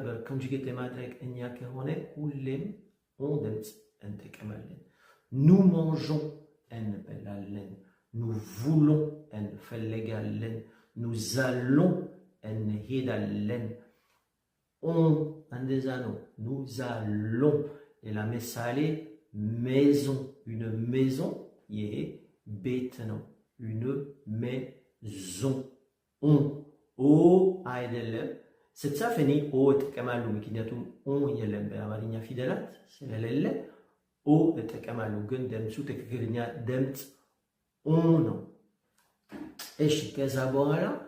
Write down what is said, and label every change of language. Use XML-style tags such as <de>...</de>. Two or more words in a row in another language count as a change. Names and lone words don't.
<am>ኮንጁጌት ለማድረግ እኛ ከሆነ ሁሌም ኦ ድምፅ እንጠቀማለን።</am> <fr>nous mangeons</fr> <am>እንበላለን።</am> <fr>nous voulons</fr> <am>እንፈልጋለን።</am> <fr>nous allons</fr> <am>እንሄዳለን። ኦ እንደዛ ነው።</am> <fr>nous allons።</fr> <am>ሌላ ምሳሌ</am> <fr>maison, une maison,</fr> <am>ይሄ ቤት ነው።</am> <fr>une maison.</fr> <am>ኦ አይደለም። ስትጻፍ እኔ ኦ እጠቀማለሁ ምክንያቱም ኦ የለም በአማርኛ ፊደላት ስለሌለ ኦ እጠቀማለሁ። ግን ድምፁ ትክክለኛ ድምፅ ኦ ነው። እሺ ከዛ በኋላ</am>